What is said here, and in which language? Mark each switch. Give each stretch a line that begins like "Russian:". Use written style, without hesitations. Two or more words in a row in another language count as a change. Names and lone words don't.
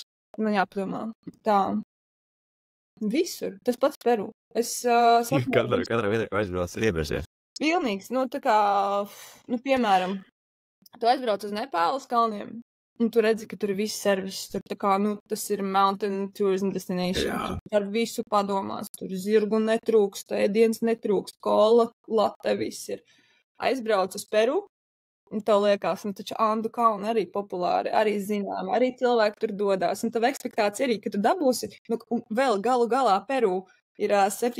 Latvian: Man jāpadomā. Tā. Visur. Tas pats Peru. Katrā vietā, ko aizbrauc, ir ievērsies. Pilnīgs. Nu, tā kā, nu, piemēram, tu aizbrauc uz Nepāles kalniem, un tu redzi, ka tur ir viss servis. Tur tā kā, nu, tas ir
English: mountain tourism destination.
Latvian: Jā. Ar visu padomās. Tur zirgu netrūkst, ēdienas netrūkst, kola, late, viss ir. Aizbrauc uz Peru. Un tev liekas, nu taču Andu kalni arī populāri, arī zinām, arī cilvēki tur dodās. Un tev ekspektācija arī, ka tu dabūsi, nu, vēl galu galā Peru ir 7.